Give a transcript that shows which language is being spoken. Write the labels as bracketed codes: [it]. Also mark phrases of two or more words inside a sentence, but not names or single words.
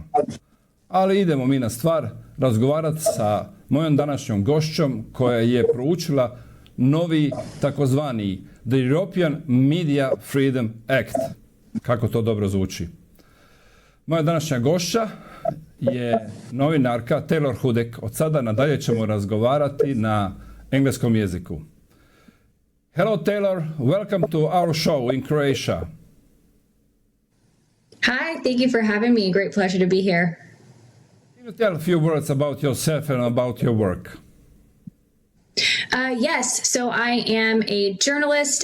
[hr] Ali idemo mi na stvar razgovarati sa mojom današnjom gošćom koja je proučila novi takozvani The European Media Freedom Act. Kako to dobro zvuči. Moja današnja gošća je novinarka Tayler Hudak. Od sada nadalje ćemo razgovarati na engleskom jeziku. [en] Hello Taylor, welcome to our show in Croatia. Hi, thank you for having me. Great pleasure to be here. Can you tell a few words about yourself and about your work? Yes, so I am a journalist.